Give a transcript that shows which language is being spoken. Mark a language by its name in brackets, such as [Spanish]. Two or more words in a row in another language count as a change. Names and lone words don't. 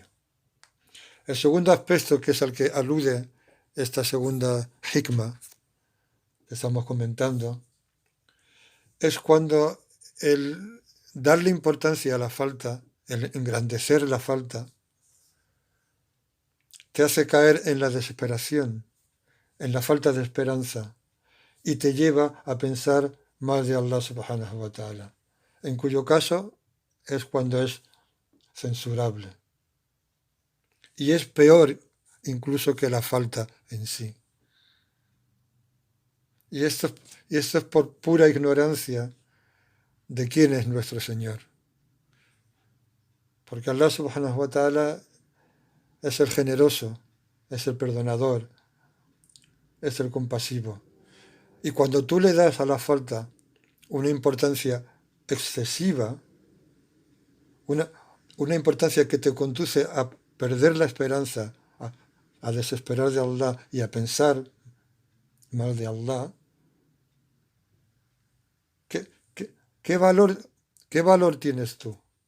[Spanish] El segundo aspecto, que es al que alude esta segunda hikmah que estamos comentando, es cuando el darle importancia a la falta, el engrandecer la falta, te hace caer en la desesperación, en la falta de esperanza, y te lleva a pensar más de Allah [Arabic] سبحانه وتعالى, [Spanish] en cuyo caso es cuando es censurable. Y es peor incluso que la falta en sí. Y esto es por pura ignorancia de quién es nuestro Señor. Porque Allah [Arabic] سبحانه وتعالى [Spanish] es el generoso, es el perdonador, es el compasivo. Y cuando tú le das a la falta una importancia excesiva, una importancia que te conduce a perder la esperanza, a desesperar de Allah y a pensar mal de Allah, ¿qué valor tienes tú?